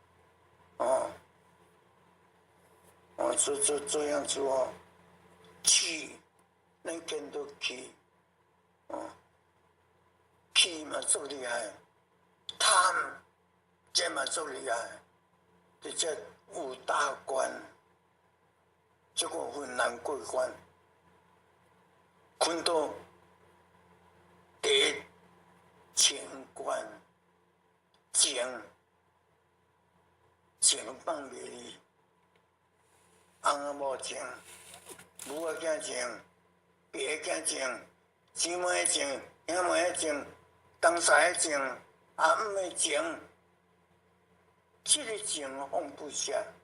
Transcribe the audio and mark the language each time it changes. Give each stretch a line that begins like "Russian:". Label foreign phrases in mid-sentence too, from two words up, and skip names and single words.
Min Nan Chinese: 这样做，气，咱见到气，气嘛足厉害，贪，这嘛足厉害，这5大关，这个很难过关，看到第一情关，情放袂离，翁仔某情，母仔囝情，爸囝情，姊妹情，兄妹情，同事情，阿姆的情，这个情放不下。